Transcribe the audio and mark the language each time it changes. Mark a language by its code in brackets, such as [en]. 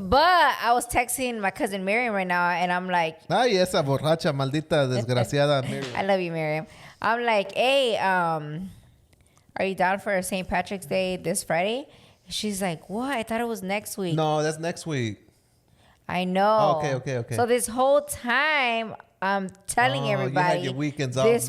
[en] But I was texting my cousin Miriam right now, and I'm like, [es] Ay, esa borracha, maldita, desgraciada. [en] Miriam. I love you, Miriam. I'm like, hey, are you down for St. Patrick's Day this Friday? She's like, what? I thought it was next week. No, that's next week. I know. Okay. So this whole time, I'm telling everybody you had your weekends all this